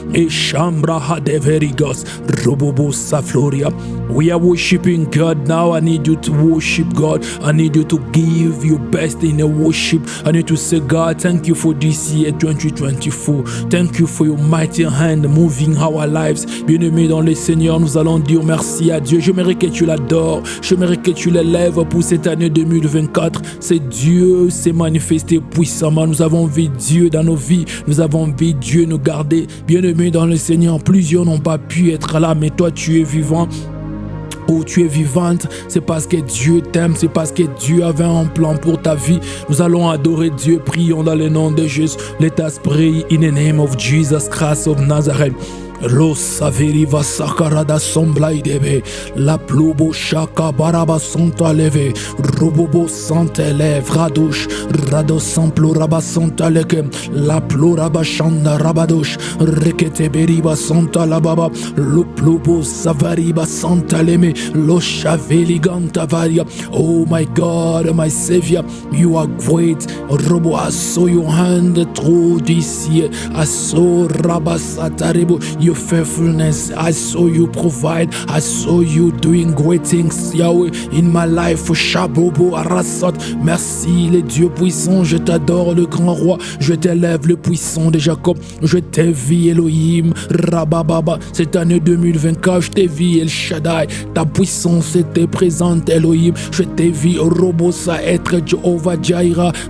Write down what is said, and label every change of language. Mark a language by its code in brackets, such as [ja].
[en] E shambra hadeverigas robobo safloria. We are worshiping God now. I need you to worship God. I need you to give your best in the worship. I need to say, God, thank you for this year 2024. Thank you for your mighty hand moving our lives. [fr] Bien-aimés dans le Seigneur, nous allons dire merci à Dieu. J'aimerais que tu l'adores. J'aimerais que tu l'élèves pour cette année 2024. C'est Dieu s'est manifesté puissamment. Nous avons vu Dieu dans nos vies. Nous avons vu Dieu nous garder. Bien-aimés dans le Seigneur, plusieurs n'ont pas pu être là, mais toi tu es vivant. Où tu es vivante, c'est parce que Dieu t'aime, c'est parce que Dieu avait un plan pour ta vie. Nous allons adorer Dieu, prions dans le nom de Jésus. [en] Let us pray in the name of Jesus Christ of Nazareth. Rosa veriva sakarada somplaidebe la plubo shaka baraba santa leve robobo santa leve radosh rado samplo raba santa leke la pluraba shanda rabadosh rekete beriba santa la baba lo plubo savariba santa leme lo shaveli ganta varia. Oh my God, my Savior, you are great. Robo, I saw your hand through this year. I saw rabasatarebo your faithfulness. I saw you provide. I saw you doing great things, Yahweh, in my life. Shabobo Arasat. [fr] Merci les dieux puissants. Je t'adore, le grand roi. Je t'élève, le puissant de Jacob. Je t'ai vu, Elohim. Rabababa. Cette année 2024, je t'ai vu, El Shaddai. Ta puissance était présente, Elohim. Je t'ai vu, Robosa, être Jehovah Jaira.